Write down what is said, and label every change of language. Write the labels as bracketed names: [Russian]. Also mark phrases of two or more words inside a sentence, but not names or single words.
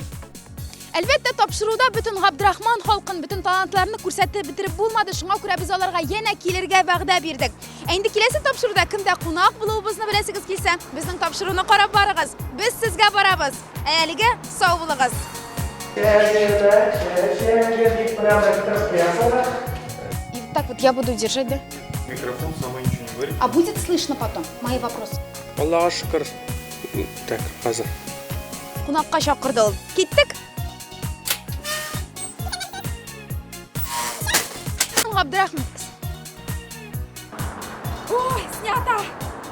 [Tatar] Әлбәттә, тапшыруда бөтен Габдрахман халкын, бөтен талантларны күрсәтеп битереп булмады. Шуңа күрә без аларга янә килергә вәгъдә бирдек. Инде киләсе тапшыруда кемдә кунак булуыбызны беләсегез килсә, безнең тапшыруны карап барыгыз. Без сезгә барабыз. Әлегә сау булыгыз. [Russian] И так вот я буду держать, да? Микрофон сама ничего не говорит. А будет слышно потом мои вопросы? [Tatar] Аллаһка шөкер. Так, хәзер. Кунакка чакырды ул. Киттек. [Russian] Габдрахман. Ой, снято.